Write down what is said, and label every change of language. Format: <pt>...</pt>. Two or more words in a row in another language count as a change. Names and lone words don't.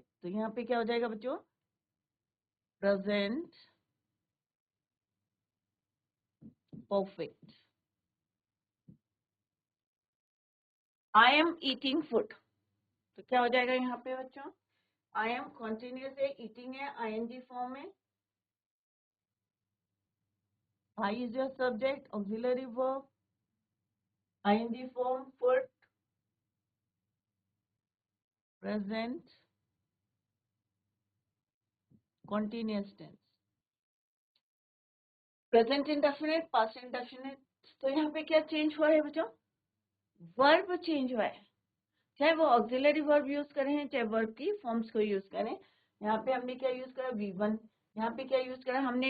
<hi>तो यहाँ पे क्या हो जाएगा बच्चों,</hi> <en>present perfect. I am eating food,</en> <hi>तो क्या हो जाएगा यहाँ पे बच्चों,</hi> <en>I am continuous</en> <hi>है, ईटिंग है</hi> <en>ing form</en> <hi>में,</hi> <en>I is your subject, auxiliary verb, ing form, put, present, continuous tense. present indefinite, past indefinite,</en> <hi>तो यहाँ पे क्या चेंज हुआ है बच्चों? वर्ब चेंज हुआ है, चाहे वो</hi> <en>auxiliary verb</en> <hi>यूज करें चाहे वर्ब की फॉर्म्स को यूज करें। यहाँ पे हमने क्या यूज करा? V1, यहाँ पे क्या यूज करा हमने?</hi>